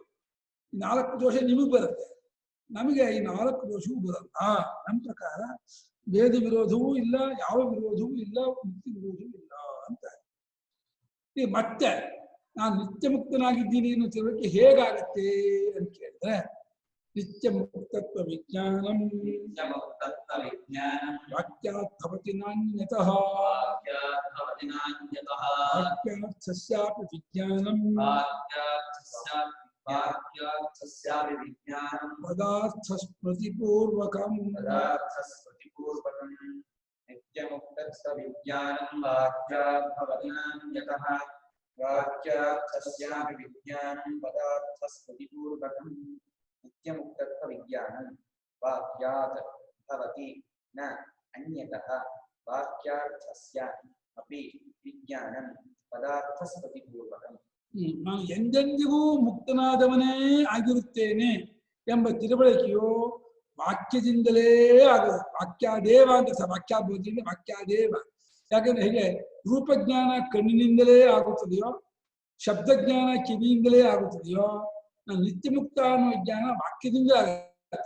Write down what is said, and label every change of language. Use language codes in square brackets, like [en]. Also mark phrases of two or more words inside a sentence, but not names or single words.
[kn] ಈ 4 ದೋಷ ನಿಮಗೆ ಬರುತ್ತೆ, ನಮಗೆ ಈ 4 ದೋಷವೂ ಬರಲ್ಲ. ನಮ್ಮ ಪ್ರಕಾರ ವೇದ ವಿರೋಧವೂ ಇಲ್ಲ, ಯಾವ ವಿರೋಧವೂ ಇಲ್ಲ, ಮುಕ್ತಿ ವಿರೋಧವೂ ಇಲ್ಲ ಅಂತ. ಈ ಮತ್ತೆ ನಾನು ನಿತ್ಯ ಮುಕ್ತನಾಗಿದ್ದೀನಿ ಅನ್ನೋ ತಿಳುವಳಿಕೆ ಹೇಗಾಗತ್ತೆ ಅಂತ ಕೇಳಿದ್ರೆ [sa] ನಿತ್ಯ ಮುಕ್ತತ್ವ ವಿಜ್ಞಾನಂ ವಾಕ್ಯಾತ್ ಭವತಿ ನಾನ್ಯತಃ ವಾಕ್ಯಾರ್ಥಸ್ಯಾಪಿ ವಿಜ್ಞಾನಂ ಪದಾರ್ಥ ಸ್ಮೃತಿಪೂರ್ವಕಂ ನಿತ್ಯಮುಕ್ತಸ್ಯ ವಿಜ್ಞಾನಂ ವಾಕ್ಯಾತ್ ಭವತಿ ನಾನ್ಯತಃ ವಾಕ್ಯಾರ್ಥಸ್ಯಾಪಿ ವಿಜ್ಞಾನಂ ಪದಾರ್ಥ ಸ್ಮೃತಿಪೂರ್ವಕಂ ನಿತ್ಯಮುಕ್ತತ್ವ ವಿಜ್ಞಾನಂ ವಾಕ್ಯಾತ್ ಭವತಿ ನ ಅನ್ಯತಃ ವಾಕ್ಯಾರ್ಥಸ್ಯ ಅಪಿ ವಿಜ್ಞಾನಂ ಪದಾರ್ಥ ಸ್ಮೃತಿಪೂರ್ವಕಂ. [kn] ನಾನು ಎಂದೆಂದಿಗೂ ಮುಕ್ತನಾದವನೇ ಆಗಿರುತ್ತೇನೆ ಎಂಬ ತಿಳುವಳಿಕೆಯು ವಾಕ್ಯದಿಂದಲೇ ಆಗುವುದು. ವಾಕ್ಯಾದೇವ ಅಂತ ವಾಕ್ಯಾಬೋಧಿಯಿಂದ ವಾಕ್ಯಾದೇವ. ಯಾಕಂದ್ರೆ ಹೇಗೆ ರೂಪಜ್ಞಾನ ಕಣ್ಣಿನಿಂದಲೇ ಆಗುತ್ತದೆಯೋ, ಶಬ್ದಜ್ಞಾನ ಕಿವಿಯಿಂದಲೇ ಆಗುತ್ತದೆಯೋ, ನಾನು ನಿತ್ಯ ಮುಕ್ತ ಅನ್ನೋ ಜ್ಞಾನ ವಾಕ್ಯದಿಂದ ಆಗುತ್ತೆ.